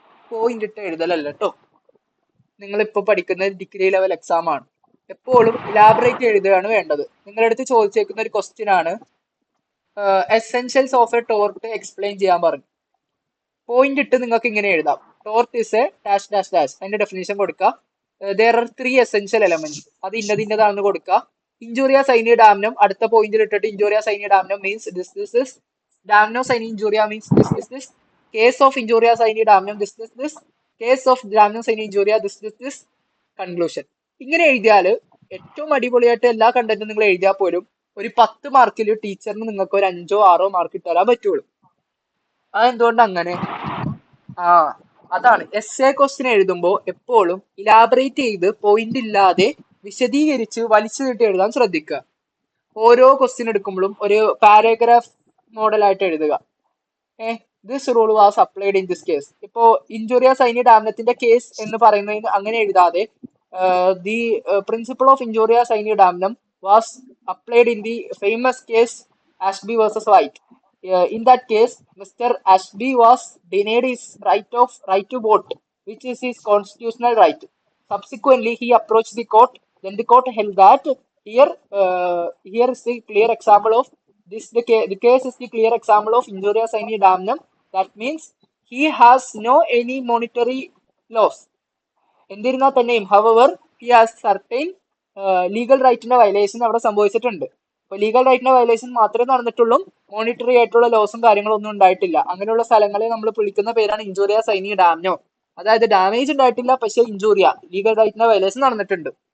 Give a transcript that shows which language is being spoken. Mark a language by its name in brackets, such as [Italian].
[Malayalam] Point ഇട്ട് എഴുതലല്ല കേട്ടോ. നിങ്ങളിപ്പോ പഠിക്കുന്ന ഡിഗ്രി ലെവൽ എക്സാം ആണ്. എപ്പോഴും ഇലാബറേറ്റ് എഴുതുകയാണ് വേണ്ടത്. നിങ്ങളുടെ അടുത്ത് ചോദിച്ചേക്കുന്ന ഒരു ക്വസ്റ്റ്യൻ ആണ്, essentials of A tort explain ചെയ്യാൻ പറഞ്ഞു. പോയിന്റ് ഇട്ട് നിങ്ങൾക്ക് ഇങ്ങനെ എഴുതാം, [English] tort is a dash dash dash, [Malayalam] അതിന്റെ ഡെഫിനേഷൻ കൊടുക്കുക. [English] there are 3 essential elements, [Malayalam] അത് ഇന്നതാണെന്ന് കൊടുക്കുക. ഇഞ്ചൂറിയ സൈനി ഡാംനം, അടുത്ത പോയിന്റിൽ ഇട്ടിട്ട് ഇഞ്ചൂറിയ സൈനി ഡാംനം means this, ഡാംനോ Saini ഇഞ്ചൂറിയ means this, case of ഇഞ്ചൂറിയ Saini ഡാംനം this, case of ഡാംനോ Saini ഇഞ്ചൂറിയ this, conclusion. ഇങ്ങനെ എഴുതിയാൽ ഏറ്റവും അടിപൊളിയായിട്ട് എല്ലാ കണ്ടന്റും നിങ്ങൾ എഴുതിയാൽ പോലും ഒരു 10 മാർക്കിൽ ടീച്ചറിന് നിങ്ങൾക്ക് ഒരു 5-6 മാർക്ക് ഇട്ടാലേ പറ്റുള്ളൂ. അതെന്തുകൊണ്ട് അങ്ങനെ? ആ അതാണ് എസ്എ ക്വസ്റ്റ്യൻ എഴുതുമ്പോൾ എപ്പോഴും ഇലാബറേറ്റ് ചെയ്ത് പോയിന്റ് ഇല്ലാതെ വിശദീകരിച്ച് വലിച്ചു നീട്ടി എഴുതാൻ ശ്രദ്ധിക്കുക. ഓരോ ക്വസ്റ്റ്യൻ എടുക്കുമ്പോഴും ഒരു പാരഗ്രാഫ് മോഡലായിട്ട് എഴുതുക. [English] This rule was applied in this case. [Malayalam] ഇപ്പോ ഇഞ്ചുറിയസ് സൈനി ഡാംനത്തിന്റെ കേസ് എന്ന് പറയുന്നതിന് അങ്ങനെ എഴുതാതെ [English] The principle of injurious sine damnum was applied in the famous case Ashby versus White. In that case, Mr. Ashby was denied his right to vote, which is his constitutional right. Subsequently, he approached the court. Then the court held that here is the clear example of this. The case is the clear example of injurious sine damnum. That means he has no any monetary loss. [Malayalam] എന്നിരുന്നാൽ തന്നെയും [English] however he has certain [Malayalam] legal റൈറ്റിന്റെ violation അവിടെ സംഭവിച്ചിട്ടുണ്ട്. അപ്പൊ legal റൈറ്റിന്റെ violation മാത്രമേ നടന്നിട്ടുള്ളൂ, monetary ആയിട്ടുള്ള ലോസും കാര്യങ്ങളും ഒന്നും ഉണ്ടായിട്ടില്ല. അങ്ങനെയുള്ള സ്ഥലങ്ങളെ നമ്മൾ വിളിക്കുന്ന പേരാണ് ഇഞ്ചൂറിയ സൈനി ഡാംനോ. അതായത് ഡാമേജ് ഉണ്ടായിട്ടില്ല, പക്ഷെ ഇഞ്ചൂറിയ ലീഗൽ റൈറ്റിന്റെ വയലേഷൻ നടന്നിട്ടുണ്ട്.